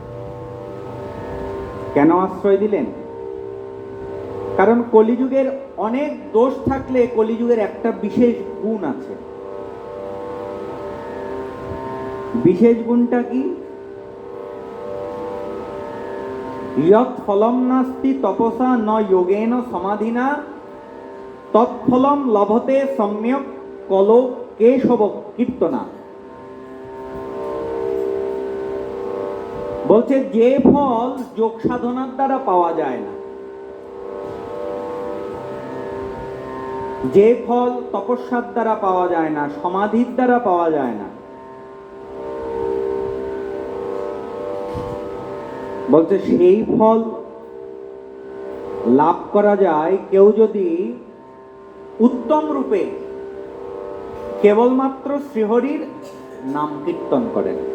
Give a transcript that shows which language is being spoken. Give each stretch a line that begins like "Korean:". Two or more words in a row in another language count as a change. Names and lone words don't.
Bangla: কেন আশ্রয় দিলেন? কারণ কলিযুগের অনেক দোষ থাকলে কলিযুগের একটা বিশেষ গুণ আছে, বিশেষ গুণটা কি?
Sanskrit: ইয়ৎ ফলম নাস্তি তপসা ন যোগেন সমাধিনা তৎফলম লভতে সম্যক কলো কেশব কীর্তনা।
Bangla: বলছে যে ফল যোগ সাধনার দ্বারা পাওয়া যায় না, যে ফল তপস্যার দ্বারা পাওয়া যায় না, সমাধির দ্বারা পাওয়া যায় না, বলছে সেই ফল লাভ করা যায় কেউ যদি উত্তম রূপে কেবলমাত্র শ্রীহরির নাম কীর্তন করেন।